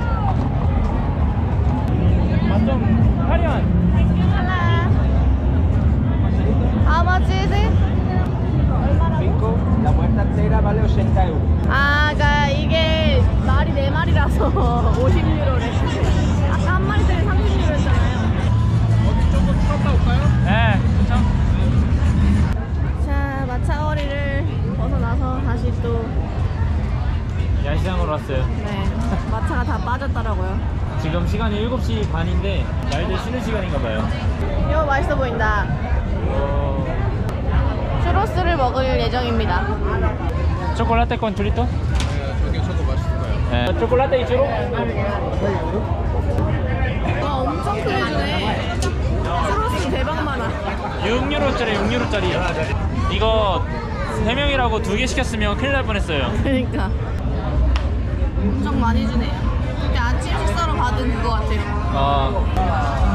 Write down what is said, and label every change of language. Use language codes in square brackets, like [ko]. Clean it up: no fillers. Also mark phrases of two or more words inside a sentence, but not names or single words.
[ko] 좀 화려한. [en] How much is it? [es] La muestra entera vale 80 euros. [ko] 아, 그러니까 이게 말이 4마리라서 50유로래. 아까 한 마리 때문에 30유로였잖아요. 어디 조금 풀었다 올까요? 네, 그쵸? 자, 마차거리를 벗어나서 다시 또 야시장으로 왔어요. 네, 마차가 다 빠졌더라고요. 지금 시간이 7시 반인데 말들 쉬는 시간인가 봐요. 이거 맛있어 보인다. 추로스를 먹을 예정입니다. [es] 초콜라떼 con churrito? [ko] 네, 저게 저거 맛있을 거예요. [es] 네. 초콜라떼 y churro? [ko] 와, 엄청 크게 주네. 추로스 대박 많아. 6유로짜리 6유로짜리. 이거 3명이라고 2개 시켰으면 큰일 날 뻔했어요. 그러니까 엄청 많이 주네요. 근데 아침 식사로 받은 그거 같아요.